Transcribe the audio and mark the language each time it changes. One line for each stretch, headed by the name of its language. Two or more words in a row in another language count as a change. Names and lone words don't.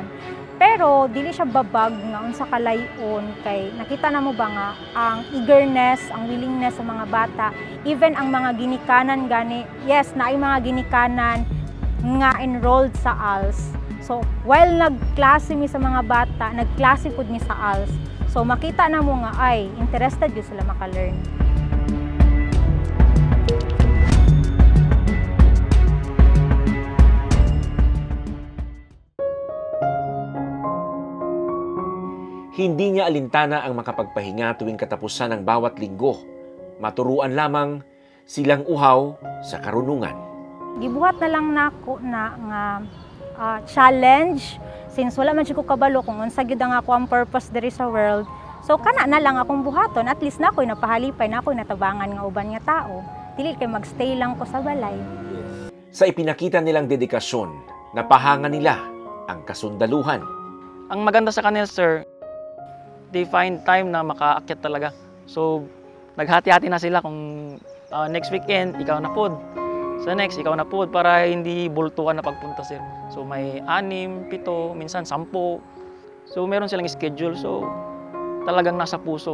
Cebuano: Pero dili siya babag nga unsa kalayon kay nakita na mo ba nga ang eagerness, ang willingness sa mga bata, even ang mga ginikanan gani, yes, naay mga ginikanan nga enrolled sa ALS. So, while nagklase mi sa mga bata, nagklase pud mi sa ALS. So, makita na mo nga ay interested yun sila maka-learn.
Filipino: Hindi niya alintana ang makapagpahinga tuwing katapusan ng bawat linggo. Maturuan lamang silang uhaw sa karunungan.
Cebuano: Gibuhat na lang nako na nga challenge since wala man siya ko kabalo kung unsa gyud ang ako ang purpose diri sa world. So kana na lang akong buhaton, at least na ako'y napahalipay, na ako'y natabangan nga uban nga tao. Dili kay magstay lang ko sa balay.
Filipino: Sa ipinakita nilang dedikasyon, napahangan nila ang kasundaluhan. Ang maganda sa kanila, sir,
English: they find time
Filipino: na makaakyat talaga.
Cebuano: So naghati-hati na sila kung
English: next weekend
Cebuano: ikaw na pod.
Filipino: Sa next, ikaw na po para hindi bultukan na pagpunta, sir. So may 6, 7, minsan 10. So meron silang schedule. So talagang nasa puso.